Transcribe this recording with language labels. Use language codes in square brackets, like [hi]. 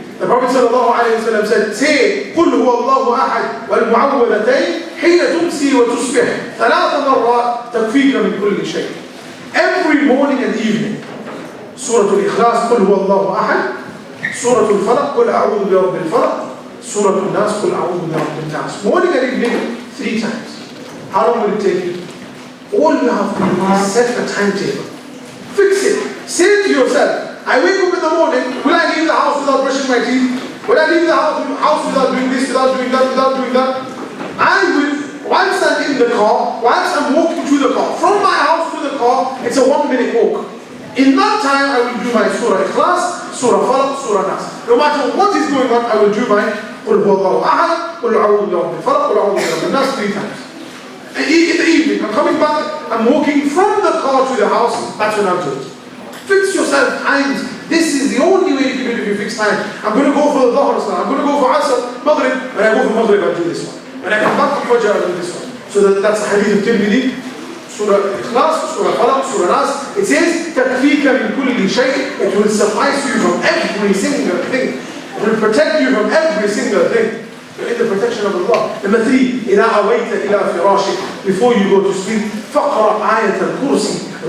[en] The Prophet ﷺ said, say, [ar] قُلْ هُوَ اللَّهُ أَحَدْ وَالْمُعَوَّذَتَيْنِ حِينَ تُمْسِي وَتُصْبِحْ ثَلَاثَ مَرَّاتٍ تَكْفِيكَ مِنْ كُلِّ شَيْءٍ. [en] Every morning and evening, [ar] Surah Al-Ikhlas, قُلْ هُوَ اللَّهُ أَحَدْ, Surah Al-Falaq, قُلْ أَعُوذُ بِرَبِّ الْفَلَقِ, Surah Al-Nas, قُلْ أَعُوذُ بِرَبِّ النَّاسِ. [en] Morning and evening, 3 times. How long will it take you? All you have to do is set a timetable. Fix it. Say to yourself, I wake up in the morning, will I leave the house without brushing my teeth? Will I leave the house without doing this, without doing that, without doing that? I will, once I'm in the car, once I'm walking to the car, from my house to the car, it's a 1-minute walk. In that time, I will do my Surah Ikhlas, Surah Falaq, Surah Nas. No matter what is going on, I will do my [ar] قُلْ هُوَ اللَّهُ أَحَدْ قُلْ أَعُوذُ بِرَبِّ الْفَلَقِ قُلْ أَعُوذُ بِرَبِّ النَّاسِ [en] 3 times. And in the evening, I'm coming back, I'm walking from the car to the house, that's when I'm doing it. Fix yourself times. This is the only way you can do it if you fix time. I'm going to go for the Dhuhr, I'm going to go for Asr, Maghrib. When I go for Maghrib, I'll do this one. When I come back from Fajr, I'll do this one. So that's the hadith of Tirmidhi, Surah Ikhlas, Surah Falaq, Surah Nas. It says, [ar] تَكْفِيكَ مِنْ كُلِّ شَيْءٍ. [en] It will suffice you from every single thing. It will protect you from every single thing. You're in the protection of Allah. Number 3, [ar] إِذَا أَوَيْتَ إِلَى فِرَاشِكَ. [en] Before you go to sleep, [ar] فَقْرَأْ آيَةَ الْكُرْسِي.